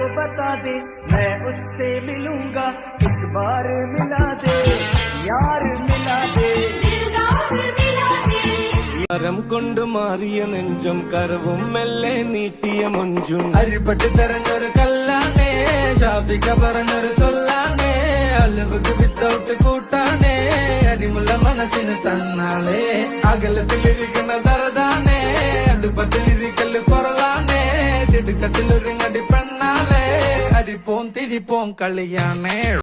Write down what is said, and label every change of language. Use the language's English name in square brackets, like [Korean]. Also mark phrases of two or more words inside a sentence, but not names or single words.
[Hindi] बता दे, मैं उससे मिलूंगा, एक बार मिला दे यार, मिला दे [Malayalam] കരം കൊണ്ട് മാറിയ നെഞ്ചും കരവും മെല്ലെ നീട്ടിയ മൊഞ്ചും അരിപ്പട്ടി തെരഞ്ഞൊരു കല്ലാണേ, ഷാഫിക്ക പറഞ്ഞൊരു ചൊല്ലാണേ, അലവുക്ക് വിത്തൗട്ട് കൂട്ടാണേ, അരിമുള്ള മനസ്സിന് തന്നാളേ, അകലത്തിലിരിക്കുന്ന ദറദാണേ, അടുപ്പത്തിലിരിക്കല് പൊറലാണേ, തിടുക്കത്തിലൊരുങ്ങടി പെണ്ണാളേ, അരിപ്പോം തിരിപ്പോം കളിയാണേ.